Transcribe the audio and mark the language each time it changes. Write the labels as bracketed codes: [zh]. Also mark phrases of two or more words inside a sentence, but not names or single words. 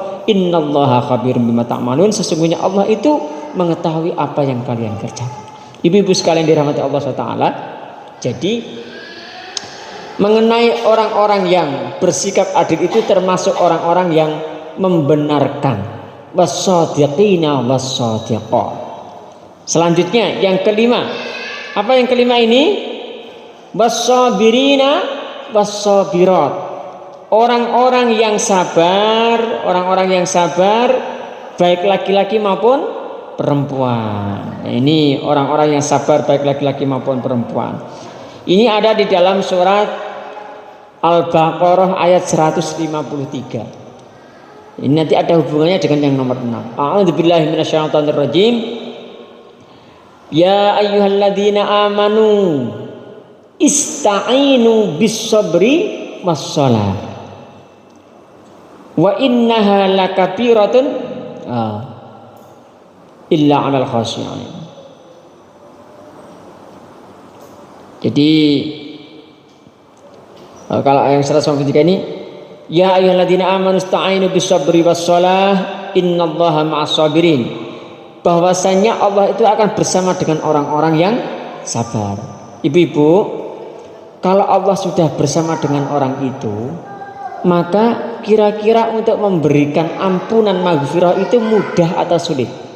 [ar] إن الله خبير بما تعملون, [id] sesungguhnya Allah itu mengetahui apa yang kalian kerjakan. Ibu-ibu sekalian dirahmati Allah SWT. Jadi mengenai orang-orang yang bersikap adil itu termasuk orang-orang yang membenarkan, [ar] والصادقين والصادقات. [id] Selanjutnya yang kelima, apa yang kelima ini? [ar] والصابرين والصابرات, [id] orang-orang yang sabar, baik laki-laki maupun perempuan. Ini orang-orang yang sabar baik laki-laki maupun perempuan. Ini ada di dalam surat Al-Baqarah ayat 153. Ini nanti ada hubungannya dengan yang nomor 6. [ar] أعوذ بالله من الشيطان الرجيم. يا أيها الذين آمنوا استعينوا بالصبر والصلاة وإنها لكبيرة إلا على الخاشعين. [id] Jadi kalau ayat 153 ini, [ar] يا أيها الذين آمنوا استعينوا بالصبر والصلاة إن الله مع الصابرين, [id] bahwasanya Allah itu akan bersama dengan orang-orang yang sabar. Ibu-ibu, kalau Allah sudah bersama dengan orang itu, maka kira-kira untuk memberikan ampunan maghfirah itu mudah atau sulit?